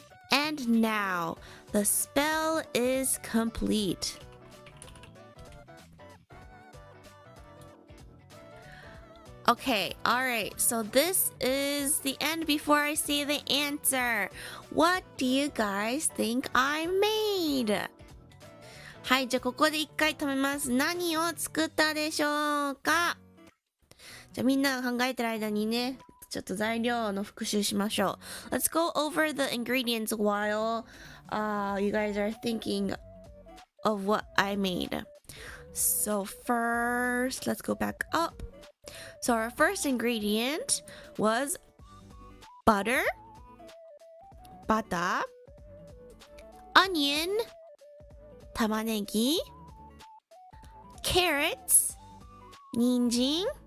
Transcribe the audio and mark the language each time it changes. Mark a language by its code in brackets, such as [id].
[en] And now, the spell is complete. Okay, alright, so this is the end before I say the answer. What do you guys think I made? [ja] はい、じゃあここで一回止めます。何を作ったでしょうか？じゃあみんなが考えてる間にね、ちょっと材料の復習しましょう。 [en] Let's go over the ingredients while you guys are thinking of what I made. So first, let's go back up. So our first ingredient was butter, onion, 玉ねぎ carrots, 人参